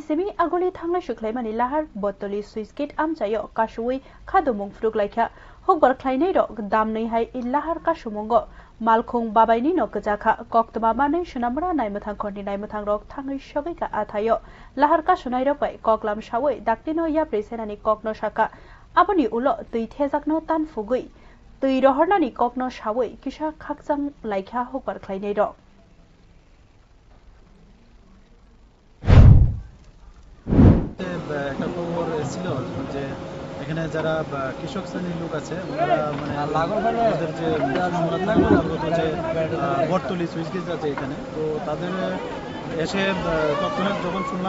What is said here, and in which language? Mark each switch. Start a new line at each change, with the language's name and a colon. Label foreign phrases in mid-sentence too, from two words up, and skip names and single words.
Kok Borok: सेमि आगलि थांनाय सुख्लायमानि लाहार बतलि सुइस गेट आमचायो कासुवै खादुमुं फ्रुक लायखा हकबार ख्लायनै रक दामनै हाय इलाहार कासुमुंगो मालखुं बाबायनि नकजाखा कक्तमा मानै सुनामरा नायमथां खनि नायमथां रक थाङै सगैका आथायो लाहार कासुनाय रकबाय कक्लाम सावै दाक्तिनो याप्रे सेनानि कक्नो साका आबनि उलो तै थेजाकनो तान फुगै तै रहरनानि कक्नो सावै किसा खाकजां लायखा हकबार ख्लायनै रक
Bangla: একটা খবর ছিল যে এখানে যারা কৃষক শ্রেণীর লোক আছে ওরা মানে ওদের যে যে বটতলি সুইচ গেট আছে এখানে তো তাদের এসে তৎক্ষণাৎ যখন শুনলাম